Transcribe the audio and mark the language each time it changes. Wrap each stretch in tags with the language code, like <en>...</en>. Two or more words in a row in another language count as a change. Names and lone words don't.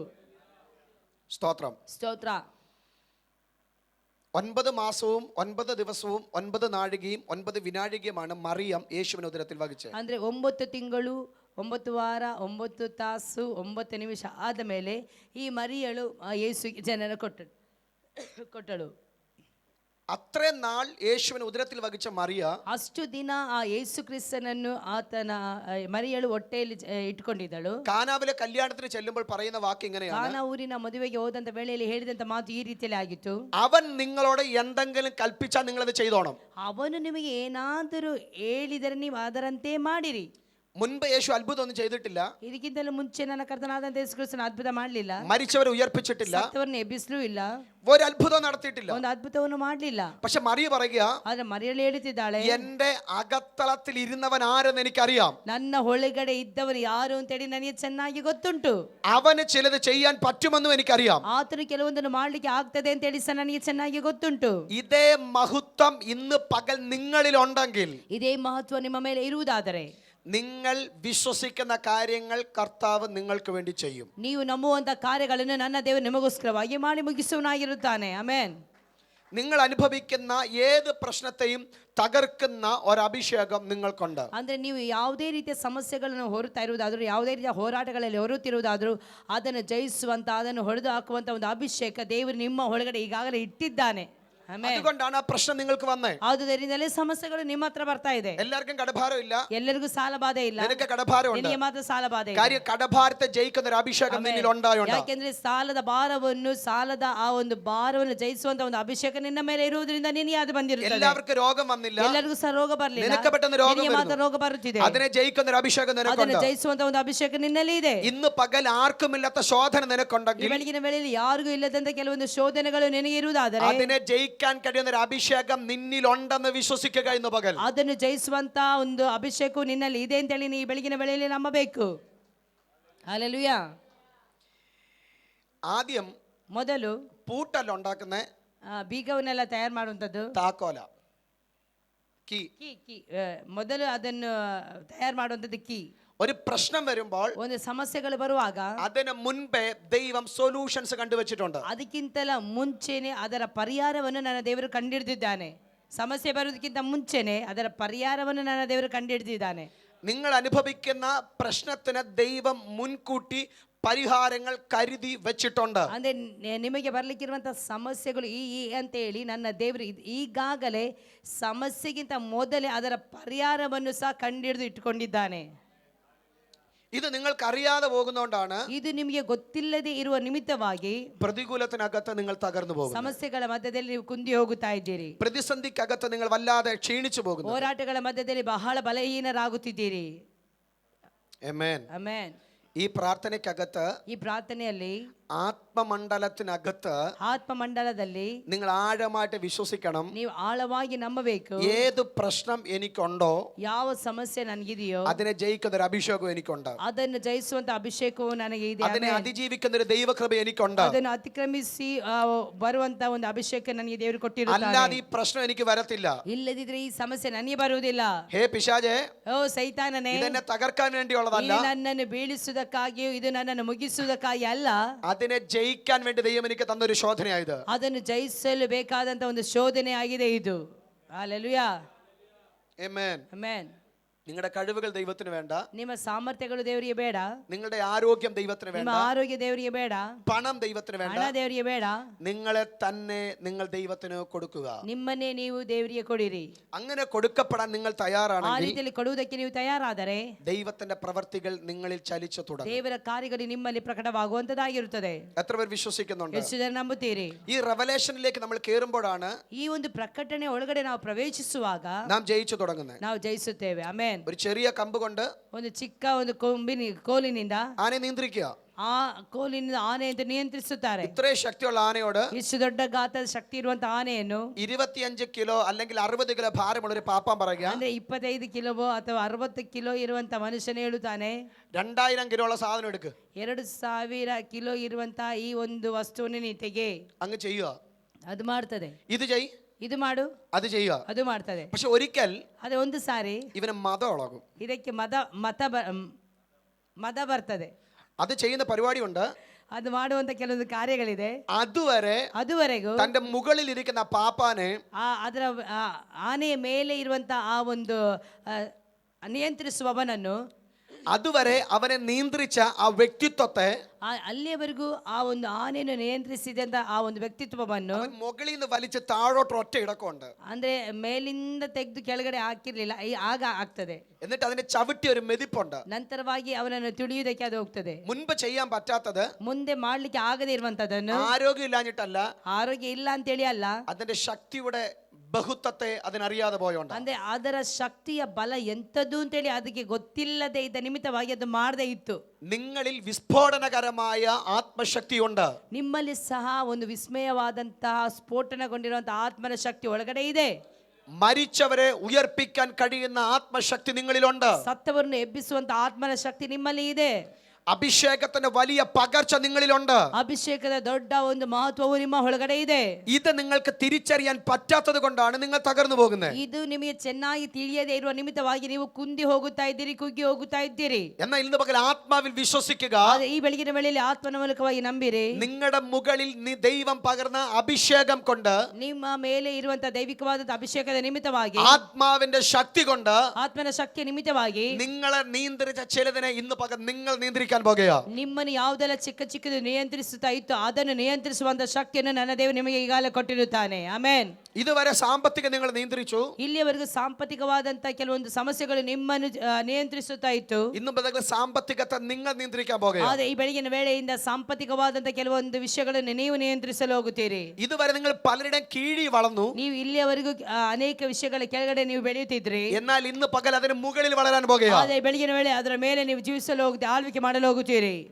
<ml>സ്തോത്രം.</ml> <kn>ಸ್ತೋತ್ರ.</kn> <ml>9 മാസവും 9 ദിവസവും 9 നാഴികയും 9 വിനാഴികയുമാണ് മറിയം യേശുവിന്റെ ഉദരത്തിൽ വഹിച്ചത്.</ml> <kn>ಅಂದ್ರೆ 9 ತಿಂಗಳು 9 ವಾರ 9 ತಾಸು 9 ನಿಮಿಷ ಆದ ಮೇಲೆ ಈ ಮರಿಯಳು ಯೇಸುವಿಗೆ ಜನನ ಕೊಟ್ಟಳು.</kn> <ml>അത്രയും നാൾ യേശുവിനെ ഉദരത്തിൽ വഹിച്ച മറിയ</ml> <kn>ಅಷ್ಟು ದಿನ ಆ ಯೇಸು ಕ್ರಿಸ್ತನನ್ನು ಆತನ ಮರಿಯಳು ಹೊಟ್ಟೆಯಲ್ಲಿ ಇಟ್ಕೊಂಡಿದ್ದಳು.</kn> <ml>കാനാവിലെ കല്യാണത്തിന് ചെല്ലുമ്പോൾ പറയുന്ന വാക്ക് ഇങ്ങനെയാണ്,</ml> <kn>ಕಾನಾ ಊರಿನ ಮದುವೆಗೆ ಹೋದಂತ ವೇಳೆಯಲ್ಲಿ ಹೇಳಿದಂತ ಮಾತು ಈ ರೀತಿಯಲ್ಲಿ ಆಗಿತ್ತು.</kn> <ml>അവൻ നിങ്ങളോട് എന്തെങ്കിലും കൽപ്പിച്ചാൽ നിങ്ങൾ അത് ചെയ്തോണം.</ml> <kn>ಅವನು ನಿಮಗೆ ಏನಾದರೂ ಹೇಳಿದರೆ ನೀವು ಅದರಂತೆ ಮಾಡಿರಿ.</kn> <ml>മുൻപ് യേശു അത്ഭുതം ഒന്നും ചെയ്തിട്ടില്ല,</ml> <kn>ಇದಕ್ಕಿಂತಲೂ ಮುಂಚೆ ನನ್ನ ಕರ್ತನಾದಂತ ಯೇಸು ಕ್ರಿಸ್ತನ ಅದ್ಭುತ ಮಾಡಲಿಲ್ಲ,</kn> <ml>മരിച്ചവരെ ഉയർപ്പിച്ചിട്ടില്ല,</ml> <kn>ಸತ್ತವರನ್ನ ಎಬ್ಬಿಸಲೂ ಇಲ್ಲ,</kn> <ml>ഒരു അത്ഭുതം നടത്തിയിട്ടില്ല.</ml> <kn>ಒಂದು ಅದ್ಭುತವನ್ನು ಮಾಡಲಿಲ್ಲ.</kn> <ml>പക്ഷെ മറിയ പറയുക,</ml> <kn>ಆದ್ರೆ ಮರಿಯಳು ಹೇಳುತ್ತಿದ್ದಾಳೆ,</kn> <ml>എന്റെ അകത്തളത്തിൽ ഇരുന്നവൻ ആരെന്ന് എനിക്കറിയാം,</ml> <kn>ನನ್ನ ಒಳಗಡೆ ಇದ್ದವರು ಯಾರು ಅಂತೇಳಿ ನನಗೆ ಚೆನ್ನಾಗಿ ಗೊತ್ತುಂಟು,</kn> <ml>അവന് ചിലത് ചെയ്യാൻ പറ്റുമെന്നും എനിക്കറിയാം.</ml> <kn>ಆತನು ಕೆಲವೊಂದನ್ನು ಮಾಡ್ಲಿಕ್ಕೆ ಆಗ್ತದೆ ಅಂತ ಹೇಳಿ ಸಹ ನನಗೆ ಚೆನ್ನಾಗಿ ಗೊತ್ತುಂಟು.</kn> <ml>ഇതേ മഹത്വം ഇന്ന് പകൽ നിങ്ങളിൽ ഉണ്ടെങ്കിൽ,</ml> <kn>ಇದೇ ಮಹತ್ವ ನಿಮ್ಮ ಮೇಲೆ ಇರುವುದಾದರೆ,</kn> <ml>നിങ്ങൾ വിശ്വസിക്കുന്ന കാര്യങ്ങൾ കർത്താവ് നിങ്ങൾക്ക് വേണ്ടി ചെയ്യും.</ml> <kn>ನೀವು ನಂಬುವಂತ ಕಾರ್ಯಗಳನ್ನು ನನ್ನ ದೇವರು ನಿಮಗೋಸ್ಕರವಾಗಿ ಮಾಡಿ ಮುಗಿಸುವನಾಗಿರುತ್ತಾನೆ. ಆಮೆನ್.</kn> <ml>നിങ്ങൾ അനുഭവിക്കുന്ന ഏത് പ്രശ്നത്തെയും തകർക്കുന്ന ഒരു അഭിഷേകം നിങ്ങൾക്കുണ്ട്.</ml> <kn>ಅಂದ್ರೆ ನೀವು ಯಾವುದೇ ರೀತಿಯ ಸಮಸ್ಯೆಗಳನ್ನು ಹೊರುತ್ತಾ ಇರುವುದಾದ್ರೂ, ಯಾವುದೇ ರೀತಿಯ ಹೋರಾಟಗಳಲ್ಲಿ ಹೊರುತ್ತಿರುವುದಾದ್ರೂ, ಅದನ್ನು ಜಯಿಸುವಂತ, ಅದನ್ನು ಹೊಡೆದು ಹಾಕುವಂತ ಒಂದು ಅಭಿಷೇಕ ದೇವರು ನಿಮ್ಮ ಒಳಗಡೆ ಈಗಾಗಲೇ ಇಟ್ಟಿದ್ದಾನೆ.</kn> <ml>അതുകൊണ്ടാണ് ആ പ്രശ്നം നിങ്ങൾക്ക് വന്നേ.</ml> <kn>ಆದುದರಿಂದಲೇ ಸಮಸ್ಯೆಗಳು ನಿಮ್ಮ ಹತ್ರ ಬರ್ತಾ ಇದೆ.</kn> <ml>എല്ലാവർക്കും കടഭാരം ഇല്ല,</ml> <kn>ಎಲ್ಲರಿಗೂ ಸಾಲ ಬಾಧೆ ಇಲ್ಲ,</kn> <ml>നിനക്ക് കടഭാരം ഉണ്ട്.</ml> <kn>ನಿನಗೆ ಮಾತ್ರ ಸಾಲ ಬಾಧೆ ಇದೆ.</kn> <ml>കാര്യം കടഭാരത്തെ ജയിക്കുന്ന ഒരു അഭിഷേകം നിന്നിൽ ഉണ്ടായോണ്ട്.</ml> <kn>ಯಾಕೆಂದ್ರೆ ಸಾಲದ ಭಾರವನ್ನು, ಸಾಲದ ಆ ಒಂದು ಭಾರವನ್ನು ಜಯಿಸುವಂತ ಒಂದು ಅಭಿಷೇಕ ನಿನ್ನ ಮೇಲೆ ಇರುವುದರಿಂದ ನಿನಗೆ ಅದು ಬಂದಿರುತ್ತದೆ.</kn> <ml>എല്ലാവർക്കും രോഗം വന്നില്ല,</ml> <kn>ಎಲ್ಲರಿಗೂ ಸಹ ರೋಗ ಬರಲಿಲ್ಲ,</kn> <ml>നിനക്ക് പെട്ടെന്ന് രോഗം</ml> <kn>ನಿನಗೆ ಮಾತ್ರ</kn> <ml>വരുന്നു.</ml> <kn>ರೋಗ ಬರುತ್ತಿದೆ.</kn> <ml>അതിനെ ജയിക്കുന്ന ഒരു അഭിഷേകം</ml> <kn>ಅದನ್ನು</kn> <ml>നിനക്കുണ്ട്.</ml> <kn>ಜಯಿಸುವಂತ ಒಂದು ಅಭಿಷೇಕ ನಿನ್ನಲ್ಲಿ ಇದೆ.</kn> <ml>ഇന്ന് പകൽ ആർക്കുമില്ലാത്ത ശോധന</ml> <kn>ಈ</kn> <ml>നിനക്കുണ്ടെങ്കിൽ,</ml> <kn>ಬೆಳಗಿನ ವೇಳೆಯಲ್ಲಿ ಯಾರಿಗೂ ಇಲ್ಲದಂತ ಕೆಲವೊಂದು ಶೋಧನೆಗಳು ನಿನಗೆ ಇರುವುದಾದರೆ,</kn> <ml>അതിനെ ജയിക്കാൻ കഴിയുന്ന ഒരു അഭിഷേകം നിന്നിൽ ഉണ്ടെന്ന് വിശ്വസിക്കുക. ഇന്ന് പകൽ</ml> <kn>ಅದನ್ನು ಜಯಿಸುವಂತ ಒಂದು ಅಭಿಷೇಕವು ನಿನ್ನಲ್ಲಿ ಇದೆ ಅಂತ ಹೇಳಿ ನೀ ಬೆಳಗಿನ ವೇಳೆಯಲ್ಲಿ ನಂಬಬೇಕು. ಹಲ್ಲೆಲೂಯಾ.</kn> <ml>ആദ്യം</ml> <kn>ಮೊದಲು</kn> <ml>പൂട്ടല്ല ഉണ്ടാക്കുന്ന</ml> <kn>ಬೀಗವನ್ನೆಲ್ಲ ತಯಾರು ಮಾಡುವಂಥದ್ದು</kn> <ml>താക്കോല, കീ.</ml> <kn>ಮೊದಲು ಅದನ್ನು ತಯಾರು ಮಾಡುವಂಥದ್ದು ಕೀ.</kn> <ml>ഒരു പ്രശ്നം വരുമ്പോൾ</ml> <kn>ಒಂದು ಸಮಸ್ಯೆಗಳು ಬರುವಾಗ</kn> <ml>അതിന് മുൻപേ ദൈവം സൊല്യൂഷൻസ് കണ്ടുവച്ചിട്ടുണ്ട്.</ml> <kn>ಅದಕ್ಕಿಂತಲ ಮುಂಚೆನೆ ಅದರ ಪರಿಹಾರವನ್ನು ನನ್ನ ದೇವರು ಕಂಡಿಡ್ದಿದ್ದಾನೆ. ಸಮಸ್ಯೆ ಬರುವುದಕ್ಕಿಂತ ಮುಂಚೆನೆ ಅದರ ಪರಿಹಾರವನ್ನು ನನ್ನ ದೇವರು ಕಂಡಿಡ್ದಿದ್ದಾನೆ.</kn> <ml>നിങ്ങൾ അനുഭവിക്കുന്ന പ്രശ്നത്തിന് ദൈവം മുൻകൂട്ടി ಪರಿಹಾರങ്ങൾ ಕരുതി വെച്ചിട്ടുണ്ട്.</ml> <kn>ಅಂದ್ರೆ ನಿಮಗೆ ಬರ್ಲಿಕ್ಕಿರುವಂತ ಸಮಸ್ಯೆಗಳು ಈ ಅಂತ ಹೇಳಿ ನನ್ನ ದೇವರು ಈಗಾಗಲೇ ಸಮಸ್ಯೆಗಿಂತ ಮೊದಲೇ ಅದರ ಪರಿಹಾರವನ್ನು ಸಹ ಕಂಡಿಡಿದು ಇಟ್ಟುಕೊಂಡಿದ್ದಾನೆ.</kn> <ml>ഇത് നിങ്ങൾക്ക് അറിയാതെ പോകുന്നതുകൊണ്ടാണ്</ml> <kn>ಇದು ನಿಮಗೆ ಗೊತ್ತಿಲ್ಲದೆ ಇರುವ ನಿಮಿತ್ತವಾಗಿ</kn> <ml>പ്രതികൂലത്തിനകത്ത് നിങ്ങൾ തകർന്നു പോകുന്നത്.</ml> <kn>ಸಮಸ್ಯೆಗಳ ಮಧ್ಯದಲ್ಲಿ ನೀವು ಕುಂದಿ ಹೋಗುತ್ತಾ ಇದ್ದೀರಿ.</kn> <ml>പ്രതിസന്ധിക്കകത്ത് നിങ്ങൾ വല്ലാതെ ക്ഷീണിച്ചു പോകുന്നു.</ml> <kn>ಹೋರಾಟಗಳ ಮಧ್ಯದಲ್ಲಿ ಬಹಳ ಬಲಹೀನರಾಗುತ್ತಿದ್ದೀರಿ.</kn> <ml>ആമേൻ.</ml> <kn>ಆಮೆನ್.</kn> <ml>ഈ പ്രാർത്ഥനയ്ക്കകത്ത്,</ml> <kn>ಈ ಪ್ರಾರ್ಥನೆಯಲ್ಲಿ,</kn> <ml>ആത്മമണ്ഡലത്തിനകത്ത്</ml> <kn>ಆತ್ಮಮಂಡಲದಲ್ಲಿ</kn> <ml>നിങ്ങൾ ആഴമായിട്ട് വിശ്വസിക്കണം.</ml> <kn>ನೀವು ಆಳವಾಗಿ ನಂಬಬೇಕು.</kn> <ml>ഏത് പ്രശ്നം എനിക്കുണ്ടോ,</ml> <kn>ಯಾವ ಸಮಸ್ಯೆ ನನಗಿದೆಯೋ</kn> <ml>അതിനെ ജയിക്കുന്ന ഒരു അഭിഷേകം എനിക്കുണ്ട്.</ml> <kn>ಅದನ್ನು ಜಯಿಸುವಂತ ಅಭಿಷೇಕವು ನನಗೆ ಇದೆ.</kn> <ml>അതിനെ അതിജീവിക്കുന്ന ഒരു ദൈവകൃപ എനിക്കുണ്ട്.</ml> <kn>ಅದನ್ನು ಅತಿಕ್ರಮಿಸಿ ಬರುವಂತ ಒಂದು ಅಭಿಷೇಕ ನನಗೆ ದೇವರು ಕೊಟ್ಟಿರುತ್ತಾನೆ.</kn> <ml>അല്ലാതെ ഈ പ്രശ്നം എനിക്ക് വരത്തില്ല.</ml> <kn>ಇಲ್ಲದಿದ್ರೆ ಈ ಸಮಸ್ಯೆ ನನಗೆ ಬರುವುದಿಲ್ಲ.</kn> <ml>ഹേ പിശാചേ,</ml> <kn>ಓ ಸೈತಾನನೇ,</kn> <ml>ഇതെന്നെ തകർക്കാൻ വേണ്ടിയുള്ളതല്ല,</ml> <kn>ಇದು ನನ್ನನ್ನು ಬೀಳಿಸುವುದಕ್ಕಾಗಿಯೂ ಇದು ನನ್ನನ್ನು ಮುಗಿಸುವುದಕ್ಕಾಗಿ ಅಲ್ಲ,</kn> <ml>അതിനെ ജയിക്കാൻ വേണ്ടി ദൈവം എനിക്ക് തന്നൊരു ശോധനയായത്.</ml> <kn>ಅದನ್ನು ಜಯಿಸಲು ಬೇಕಾದಂತ ಒಂದು ಶೋಧನೆ ಆಗಿದೆ ಇದು.</kn> <ml>ഹല്ലേലൂയ. ആമേൻ.</ml> <kn>ಆಮೆನ್.</kn> <ml>നിങ്ങളുടെ കഴിവുകൾ ദൈവത്തിന് വേണ്ട,</ml> <kn>ನಿಮ್ಮ ಸಾಮರ್ಥ್ಯಗಳು ದೇವರಿಗೆ ಬೇಡ,</kn> <ml>നിങ്ങളുടെ ആരോഗ്യം ദൈവത്തിന്</ml> <kn>ನಿಮ್ಮ</kn> <ml>വേണ്ട,</ml> <kn>ಆರೋಗ್ಯ ದೇವರಿಗೆ ಬೇಡ,</kn> <ml>പണം ദൈവത്തിന് വേണ്ട,</ml> <kn>ಹಣ ದೇವರಿಗೆ ಬೇಡ.</kn> <ml>നിങ്ങളെ തന്നെ നിങ്ങൾ ദൈവത്തിന് കൊടുക്കുക.</ml> <kn>ನಿಮ್ಮನ್ನೇ ನೀವು ದೇವರಿಗೆ ಕೊಡಿರಿ.</kn> <ml>അങ്ങനെ കൊടുക്കപ്പെടാൻ നിങ്ങൾ</ml> <kn>ಆ</kn> <ml>തയ്യാറാണെങ്കിൽ</ml> <kn>ರೀತಿಯಲ್ಲಿ ಕೊಡುವುದಕ್ಕೆ ನೀವು ತಯಾರಾದರೆ</kn> <ml>ദൈവത്തിന്റെ പ്രവർത്തികൾ നിങ്ങളിൽ ചലിച്ചു തുടങ്ങും.</ml> <kn>ದೇವರ ಕಾರ್ಯಗಳು ನಿಮ್ಮಲ್ಲಿ ಪ್ರಕಟವಾಗುವಂತದ್ದಾಗಿರುತ್ತದೆ.</kn> <ml>എത്ര പേർ വിശ്വസിക്കുന്നുണ്ട്?</ml> <kn>ಎಷ್ಟು ಜನ ನಂಬುತ್ತೀರಿ?</kn> <ml>ഈ റെവലേഷനിലേക്ക് നമ്മൾ കയറുമ്പോഴാണ്</ml> <kn>ಈ ಒಂದು ಪ್ರಕಟಣೆ ಒಳಗಡೆ ನಾವು ಪ್ರವೇಶಿಸುವಾಗ</kn> <ml>നാം ജയിച്ചു തുടങ്ങുന്നത്.</ml> <kn>ನಾವು ಜಯಿಸುತ್ತೇವೆ. ಆಮೆನ್.</kn> <ml>ഒരു ചെറിയ കമ്പ് കൊണ്ട്</ml> <kn>ಒಂದು ಚಿಕ್ಕ ಒಂದು ಕೋಲಿನಿಂದ</kn> <ml>ആനയെ നിയന്ത്രിക്കുക.</ml> <kn>ಆ ಕೋಲಿನಿಂದ ಆನೆಯನ್ನು ನಿಯಂತ್ರಿಸುತ್ತಾರೆ.</kn> <ml>ഇത്രയും ശക്തിയുള്ള ആനയോട്</ml> <kn>ಇಷ್ಟು ದೊಡ್ಡ ಗಾತ್ರದ ಶಕ್ತಿ ಇರುವಂತ ಆನೆಯನ್ನು</kn> <ml>25 കിലോ അല്ലെങ്കിൽ 60 കിലോ ഭാരമുള്ള ഒരു പാപ്പാൻ പറയുക,</ml> <kn>ಅಂದ್ರೆ 25 ಕಿಲೋ ಅಥವಾ 60 ಕಿಲೋ ಇರುವಂತ ಮನುಷ್ಯನೇ ಹೇಳುತ್ತಾನೆ,</kn> <ml>2000 കിലോ ഉള്ള സാധനം എടുക്ക്,</ml> <kn>2000 ಕಿಲೋ ಇರುವಂತ ಈ ಒಂದು ವಸ್ತುವನ್ನು ನೀ ತೆಗೆ.</kn> <ml>അങ്ങ് ചെയ്യുക.</ml> <kn>ಅದು ಮಾಡ್ತದೆ.</kn> <ml>ഇത് ചെയ്,</ml> <kn>ಇದು ಮಾಡು,</kn> <ml>അത് ചെയ്യുക.</ml> <kn>ಅದು ಮಾಡ್ತದೆ.</kn> <ml>പക്ഷെ ഒരിക്കൽ</ml> <kn>ಅದೇ ಒಂದು ಸಾರಿ</kn> <ml>ഇവന് മതം ഇളകും.</ml> <kn>ಇದಕ್ಕೆ ಮದ ಬರ್ತದೆ.</kn> <ml>അത് ചെയ്യുന്ന പരിപാടിയുണ്ട്.</ml> <kn>ಅದು ಮಾಡುವಂತ ಕೆಲವೊಂದು ಕಾರ್ಯಗಳಿದೆ.</kn> <ml>അതുവരെಗೂ തന്റെ മുകളിൽ ഇരിക്കുന്ന പാപ്പാനെ</ml> <kn>ಅದರ ಆನೆಯ ಮೇಲೆ ಇರುವಂತ ಆ ಒಂದು ನಿಯಂತ್ರಿಸುವವನನ್ನು</kn> <ml>അതുവരെ അവനെ നിയന്ത്രിച്ച ആ വ്യക്തിത്വത്തെ</ml> <kn>ಅಲ್ಲಿಯವರೆಗೂ ಆ ಒಂದು ಆನೆಯನ್ನು ನಿಯಂತ್ರಿಸಿದಂತ ಆ ಒಂದು ವ್ಯಕ್ತಿತ್ವವನ್ನು</kn> <ml>അവൻ മുകളിൽ നിന്ന് വലിച്ച് താഴോട്ട് ഒറ്റ ഇടക്കമുണ്ട്.</ml> <kn>ಅಂದ್ರೆ ಮೇಲಿಂದ ತೆಗೆದು ಕೆಳಗಡೆ ಹಾಕಿರ್ಲಿಲ್ಲ, ಆಗ ಆಗ್ತದೆ.</kn> <ml>എന്നിട്ട് അതിനെ ചവിട്ടി ഒരു മെതിപ്പുണ്ട്.</ml> <kn>ನಂತರವಾಗಿ ಅವನನ್ನು ತುಳಿಯುವುದಕ್ಕೆ ಅದು ಹೋಗ್ತದೆ.</kn> <ml>മുൻപ് ചെയ്യാൻ പറ്റാത്തത്,</ml> <kn>ಮುಂದೆ ಮಾಡ್ಲಿಕ್ಕೆ ಆಗದೆ ಇರುವಂತದನ್ನು,</kn> <ml>ആരോഗ്യം ഇല്ലാഞ്ഞിട്ടല്ല,</ml> <kn>ಆರೋಗ್ಯ ಇಲ್ಲ ಅಂತೇಳಿ ಅಲ್ಲ,</kn> <ml>അതിന്റെ ശക്തിയുടെ ബഹുത്വത്തെ അതിനറിയാതെ പോയോണ്ട്.</ml> <kn>ಅಂದ್ರೆ ಅದರ ಶಕ್ತಿಯ ಬಲ ಎಂತದ್ದು ಅಂತೇಳಿ ಅದಕ್ಕೆ ಗೊತ್ತಿಲ್ಲದೆ ಇದ್ದ ನಿಮಿತ್ತವಾಗಿ ಅದು ಮಾಡದೇ ಇತ್ತು.</kn> <ml>നിങ്ങളിൽ വിസ്ഫോടനകരമായ ആത്മശക്തിയുണ്ട്.</ml> <kn>ನಿಮ್ಮಲ್ಲಿ ಸಹ ಒಂದು ವಿಸ್ಮಯವಾದಂತಹ ಸ್ಫೋಟನಗೊಂಡಿರುವಂತಹ ಆತ್ಮನ ಶಕ್ತಿ ಒಳಗಡೆ ಇದೆ.</kn> <ml>മരിച്ചവരെ ഉയർപ്പിക്കാൻ കഴിയുന്ന ആത്മശക്തി നിങ്ങളിലുണ്ട്.</ml> <kn>ಸತ್ತವರನ್ನು ಎಬ್ಬಿಸುವಂತ ಆತ್ಮನ ಶಕ್ತಿ ನಿಮ್ಮಲ್ಲಿ ಇದೆ.</kn> <ml>അഭിഷേകത്തിന്റെ വലിയ പകർച്ച നിങ്ങളിലുണ്ട്.</ml> <kn>ಅಭಿಷೇಕದ ದೊಡ್ಡ ಒಂದು ಮಹತ್ವವು ನಿಮ್ಮ ಒಳಗಡೆ ಇದೆ.</kn> <ml>ഇത് നിങ്ങൾക്ക് തിരിച്ചറിയാൻ പറ്റാത്തത് കൊണ്ടാണ് നിങ്ങൾ തകർന്നു പോകുന്നത്.</ml> <kn>ಇದು ನಿಮಗೆ ಚೆನ್ನಾಗಿ ತಿಳಿಯದೇ ಇರುವ ನಿಮಿತ್ತವಾಗಿ ನೀವು ಕುಂದಿ ಹೋಗುತ್ತಾ ಇದ್ದೀರಿ, ಕುಗ್ಗಿ ಹೋಗುತ್ತಾ ಇದ್ದೀರಿ.</kn> <ml>എന്നാൽ ഇന്ന് പകൽ ആത്മാവിൽ വിശ്വസിക്കുക.</ml> <kn>ಈ ಬೆಳಗಿನ ವೇಳೆಯಲ್ಲಿ ಆತ್ಮನ ಮೂಲಕವಾಗಿ ನಂಬಿರಿ.</kn> <ml>നിങ്ങളുടെ മുകളിൽ ദൈവം പകർന്ന അഭിഷേകം കൊണ്ട്,</ml> <kn>ನಿಮ್ಮ ಮೇಲೆ ಇರುವಂತಹ ದೈವಿಕವಾದ ಅಭಿಷೇಕದ ನಿಮಿತ್ತವಾಗಿ,</kn> <ml>ആത്മാവിന്റെ ശക്തി കൊണ്ട്,</ml> <kn>ಆತ್ಮನ ಶಕ್ತಿಯ ನಿಮಿತ್ತವಾಗಿ</kn> <ml>നിങ്ങളെ നിയന്ത്രിച്ച ചിലതിനെ ഇന്ന് പകൽ നിങ്ങൾ നിയന്ത്രിക്കാൻ പോകുക.</ml> <kn>ನಿಮ್ಮನ್ನು ಯಾವುದೆಲ್ಲ ಚಿಕ್ಕ ಚಿಕ್ಕದು ನಿಯಂತ್ರಿಸುತ್ತಾ ಇತ್ತು ಅದನ್ನು ನಿಯಂತ್ರಿಸುವಂತ ಶಕ್ತಿಯನ್ನು ನನ್ನ ದೇವರು ನಿಮಗೆ ಈಗಾಗಲೇ ಕೊಟ್ಟಿರುತ್ತಾನೆ. ಆಮೆನ್.</kn> <ml>ഇതുവരെ സാമ്പത്തിക നിങ്ങൾ നിയന്ത്രിച്ചു.</ml> <kn>ಇಲ್ಲಿಯವರೆಗೂ ಸಾಂಪತ್ತಿಕವಾದಂತ ಕೆಲವೊಂದು ಸಮಸ್ಯೆಗಳು ನಿಮ್ಮನ್ನು ನಿಯಂತ್ರಿಸುತ್ತಾ ಇತ್ತು.</kn> <ml>ഇന്ന് മുതൽ സാമ്പത്തികത്തെ നിങ്ങൾ നിയന്ത്രിക്കാൻ പോകുക.</ml> <kn>ಆದರೆ ಈ ಬೆಳಗಿನ ವೇಳೆಯಿಂದ ಸಾಂಪತ್ತಿಕವಾದಂತ ಕೆಲವೊಂದು ವಿಷಯಗಳನ್ನು ನೀವು ನಿಯಂತ್ರಿಸಲು ಹೋಗುತ್ತೀರಿ.</kn> <ml>ഇതുവരെ നിങ്ങൾ പലരുടെയും കീഴി വളർന്നു.</ml> <kn>ನೀವು ಇಲ್ಲಿಯವರೆಗೂ ಅನೇಕ ವಿಷಯಗಳ ಕೆಳಗಡೆ ನೀವು ಬೆಳೆಯುತ್ತಿದ್ರಿ.</kn> <ml>എന്നാൽ ഇന്ന് പകൽ അതിന് മുകളിൽ വളരാൻ പോകുക.</ml> <kn>ಆದರೆ ಬೆಳಗಿನ ವೇಳೆ ಅದರ ಮೇಲೆ ನೀವು ಜೀವಿಸಲು ಹೋಗುತ್ತೆ, ಆಳ್ವಿಕೆ ಮಾಡಲು ಹೋಗುತ್ತೀರಿ.</kn>